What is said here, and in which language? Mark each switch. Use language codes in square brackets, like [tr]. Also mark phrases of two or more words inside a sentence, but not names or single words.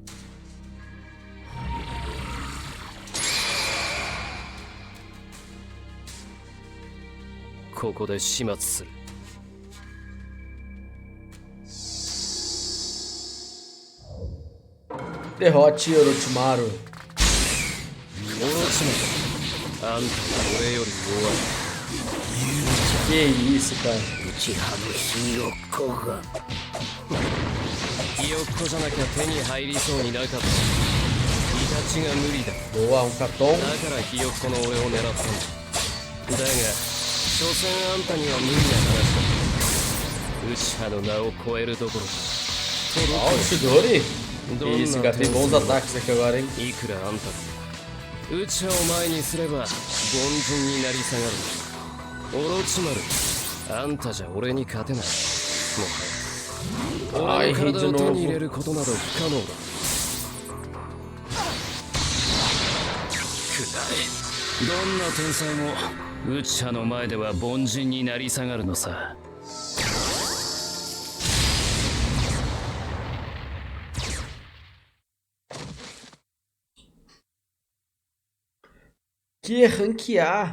[ja] ここで始末する。 [pt] Derrote Orochimaru. [ja] オロチマル、あんたは俺より弱い。 [pt] Que isso, cara. [ja] 内派のひよっこが。ひよっこじゃなきゃ手に入りそうになかった。イタチが無理だ。 [pt] Boa, Katon. [ja] だからひよっこの俺を狙ったんだ。だが、所詮あんたには無理な話だ。ウチハの名を超えるどころか。 [pt] Ó, o Chidori. Que isso, cara. Tem bons ataques aqui agora, hein? [ja] いくらあんたでもウチハを前にすれば凡人になり下がる。オロチマル、あんたじゃ俺に勝てない。もはや俺の体を手に入れることなど不可能だ。くらえ。どんな天才もウチハの前では凡人になり下がるのさ。 [pt] Que ranquear.